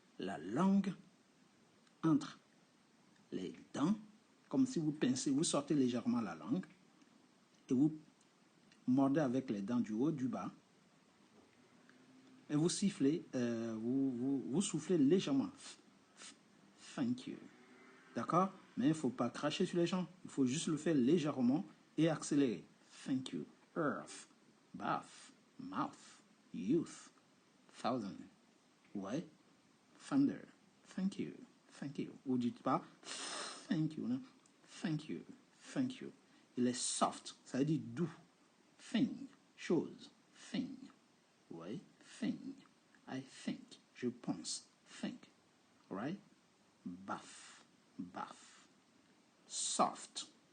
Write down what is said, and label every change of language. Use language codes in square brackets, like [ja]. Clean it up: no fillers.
[fr] La langue entre les dents, comme si vous pincez, vous sortez légèrement la langue et vous mordez avec les dents du haut, du bas. Et vous sifflez, vous soufflez légèrement. [en] Thank you. [fr] D'accord? Mais il ne faut pas cracher sur les gens. Il faut juste le faire légèrement et accélérer. [en] Thank you. Earth, bath, mouth, youth, thousand. [fr] Ouais. [en] Thunder. Thank you. Thank you. [fr] Vous ne dites pas [en] thank you, [fr] non? [en] Thank you. Thank you. [fr] Il est soft. Ça veut dire doux. [en] Thing. [fr] Chose. [en] Thing. [fr] Ouais. [en] Thing. I think. [fr] Je pense. [en] Think. Right? Bath. Bath. Soft.